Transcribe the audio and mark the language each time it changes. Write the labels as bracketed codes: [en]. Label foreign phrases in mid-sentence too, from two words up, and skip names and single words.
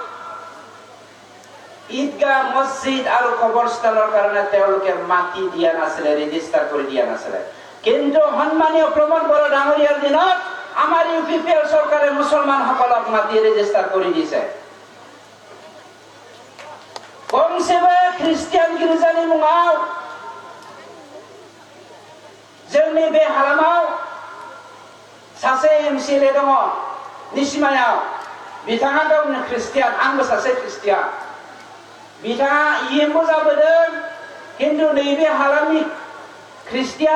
[as] ঈদগাহ মছজিদ আৰু কবৰস্থানৰ কাৰণে তেওঁলোকে মাটি দিয়া নাছিলে ৰেজিষ্টাৰ কৰি দিয়া নাছিলে কিন্তু সন্মানীয় প্ৰমোদ বড়ো ডাঙৰীয়াৰ দিনত আমাৰ ইউপিপিএল চৰকাৰে মুছলমানসকলক মাটি ৰেজিষ্টাৰ কৰি দিছে [brx] গংসেবে খ্ৰীষ্টিয়ান গিৰ্জাनि मुङाव जोंनि बे हालामाव सासे एमसिएलए दङ निसिमायाव बिथाङा गावनो ख्रिस्टियान आंबो सासे ख्रिस्टियान बिथाङा इएमबो जाबोदों किन्तु नैबे हालामनि ख्रिस्टियान